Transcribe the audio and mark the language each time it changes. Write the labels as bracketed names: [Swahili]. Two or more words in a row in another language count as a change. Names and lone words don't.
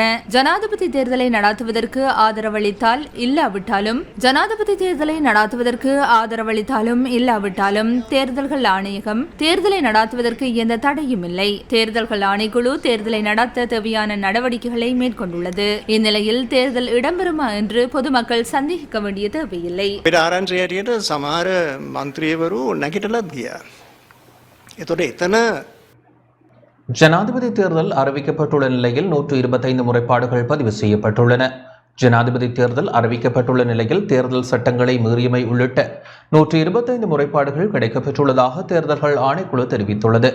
[Tamil] ஜனாதிபதி தேர்தலை நடாத்துவதற்கு ஆதரவளித்தால் இல்லாவிட்டாலும் இல்லாவிட்டாலும் தேர்தல்கள் ஆணையகம் தேர்தலை நடாத்துவதற்கு எந்த தடையும் இல்லை. தேர்தல்கள் ஆணைக்குழு தேர்தலை நடாத்த தேவையான நடவடிக்கைகளை மேற்கொண்டுள்ளது. இந்நிலையில் தேர்தல் இடம்பெறுமா என்று என்று பொதுமக்கள் சந்தேகிக்க வேண்டிய தேவையில்லை. [Sinhala] අපිට ආරංචි හැටියට සමහර මන්ත්‍රීවරු නැගිටලත් ගියා. එතකොට එතන [Tamil] ஜனாதிபதி தேர்தல் அறிவிக்கப்பட்டுள்ள நிலையில் 125 முறைப்பாடுகள் பதிவு செய்யப்பட்டுள்ளன. ஜனாதிபதி தேர்தல் அறிவிக்கப்பட்டுள்ள நிலையில் தேர்தல் சட்டங்களை மீறியமை உள்ளிட்ட 125 முறைப்பாடுகள் கிடைக்கப்பெற்றுள்ளதாக தேர்தல்கள் ஆணைக்குழு தெரிவித்துள்ளது.